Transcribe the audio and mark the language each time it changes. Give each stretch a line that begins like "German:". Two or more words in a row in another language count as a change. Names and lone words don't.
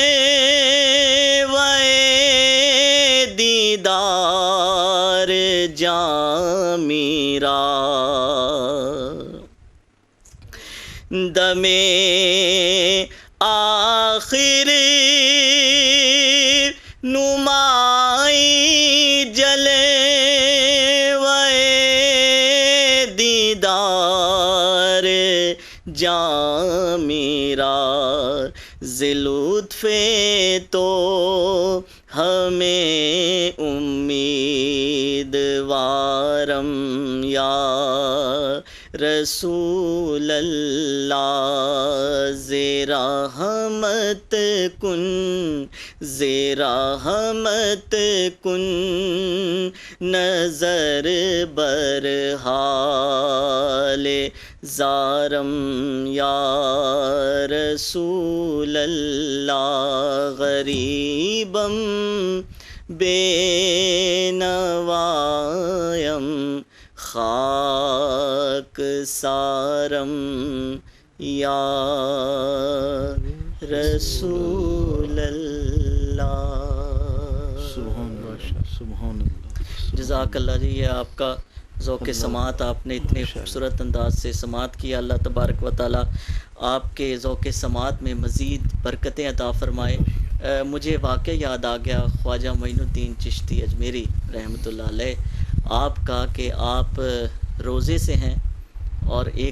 Persian: دیدار جاں میرا دم آخر نمائی
Punjabi: جلے وے
Persian: دیدار جاں میرا ذلطف تو ہمیں امیدوارم
Arabic: یا رسول اللہ
Persian: زرحمت کن زرحمت کن نظر بر حال زارم
Arabic: یا رسول اللہ
Persian: غریبم بے نوایم خاک سارم
Arabic: یا رسول اللہ سبحان اللہ سبحان اللہ جزاک اللہ
Urdu: جی یہ آپ کا ذوق سماعت آپ نے اتنے خوبصورت انداز سے سماعت کیا
Arabic: اللہ تبارک و تعالی
Urdu: آپ کے ذوق سماعت میں مزید برکتیں عطا فرمائے مجھے واقعہ یاد آ گیا خواجہ معین الدین چشتی اجمیری
Arabic: رحمۃ اللہ علیہ
Urdu: آپ کا کہ آپ روزے سے ہیں اور ایک